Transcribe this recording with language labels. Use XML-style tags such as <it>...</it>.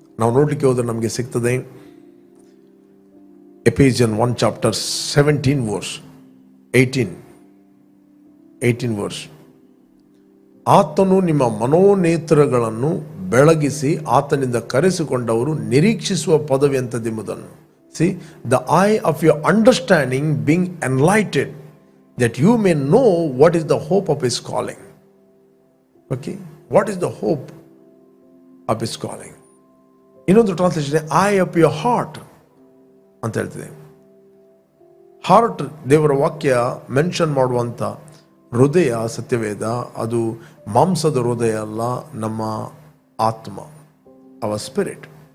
<kn>ನಾವು ನೋಡಲಿಕ್ಕೆ ಹೋದರೆ ನಮಗೆ ಸಿಗ್ತದೆ, ಎಫೆಸಿಯನ್ 1</kn> <en>chapter 17 verse,</en> <kn>18 ವರ್ಷ. ಆತನು ನಿಮ್ಮ ಮನೋನೇತ್ರಗಳನ್ನು ಬೆಳಗಿಸಿ ಆತನಿಂದ ಕರೆಸಿಕೊಂಡವರು ನಿರೀಕ್ಷಿಸುವ ಪದವಿ ಎಂಥದೆಂಬುದನ್ನು.</kn> <en>See, the eye of your understanding being enlightened, that you may know what is the hope of his calling. Okay, what is the hope of his calling?</en> <kn>ಇನ್ನೊಂದು translation</kn> <en>eye of your heart</en> <kn>ಅಂತ ಹೇಳ್ತದೆ. Heart ದೇವರ ವಾಕ್ಯ mention ಮಾಡುವಂಥ ಹೃದಯ ಸತ್ಯವೇದ, ಅದು ಮಾಂಸದ ಹೃದಯ ಅಲ್ಲ, ನಮ್ಮ ಆತ್ಮ,</kn> <en>Our spirit.</en>